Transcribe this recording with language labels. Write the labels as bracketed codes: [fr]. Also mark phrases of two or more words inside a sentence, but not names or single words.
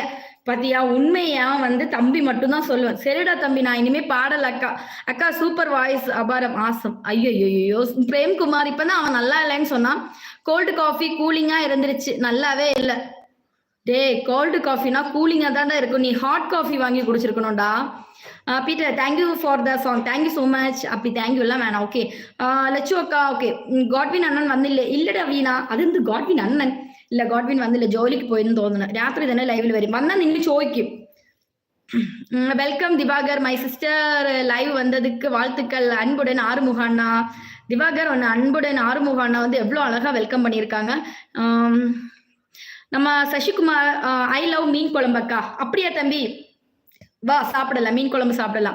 [ta] பாத்தியா உண்மையா வந்து தம்பி மட்டும்தான் சொல்லுவேன். சரிடா தம்பி நான் இனிமே பாடல அக்கா. அக்கா [en] super voice [ta] அபாரம் ஆசம். ஐயோ பிரேம்குமார் இப்பதான் அவன் நல்லா இல்லைன்னு சொன்னான். [en] cold coffee [ta] கூலிங்கா இருந்துருச்சு. நல்லாவே இல்லை. டே [en] cold coffee [ta] கூலிங்கா தான்டா இருக்கும். நீ [en] hot coffee [ta] வாங்கி குடிச்சிருக்கணும்டா. [en] Peter thank you for the song. Thank you so much. [ta] அப்படி தேங்க்யூ எல்லாம் வேணாம். ஓகே லட்சு அக்கா ஓகே. காட்வின் அண்ணன் வந்து இல்லடா வீணா. அது வந்து காட்வின் அண்ணன் இல்ல. காட்வின் வந்து இல்ல ஜோலிக்கு போயிருந்து തോന്നുന്നു. [ml] രാത്രി തന്നെ ലൈവിൽ വരും. വന്നാ നിങ്ങൾ ചോദിക്കും. [en] Welcome Diwakar my sister. [ta] லைவ் வந்ததுக்கு வாழ்த்துக்கள். அன்புடன் ஆறுமுக அண்ணா. திவாகர் ஒன்று அன்புடன் ஆறுமுக அண்ணா வந்து எவ்வளோ அழகா வெல்கம் பண்ணியிருக்காங்க. நம்ம சசிகுமார் [en] I love [ta] மீன் குழம்பு அக்கா. அப்படியா தம்பி? வா சாப்பிடலாம். மீன் குழம்பு சாப்பிடலாம்.